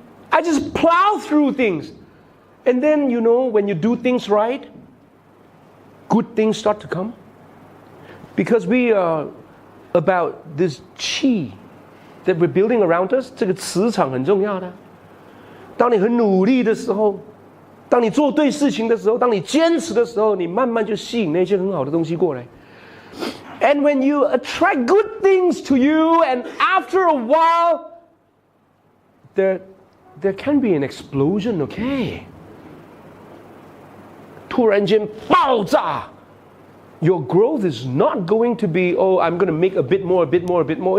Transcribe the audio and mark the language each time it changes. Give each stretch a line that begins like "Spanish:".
English: I just plow through things. And then, you know, when you do things right, good things start to come. Because we are about this qi that we're building around us.
Chinese: 这个磁场很重要的。当你很努力的时候，当你做对事情的时候，当你坚持的时候，你慢慢就吸引那些很好的东西过来。
English: And when you attract good things to you, and after a while, there can be an explosion, okay?
Chinese: 突然间爆炸。
English: Your growth is not going to be, oh, I'm going to make a bit more, a bit more, a bit more.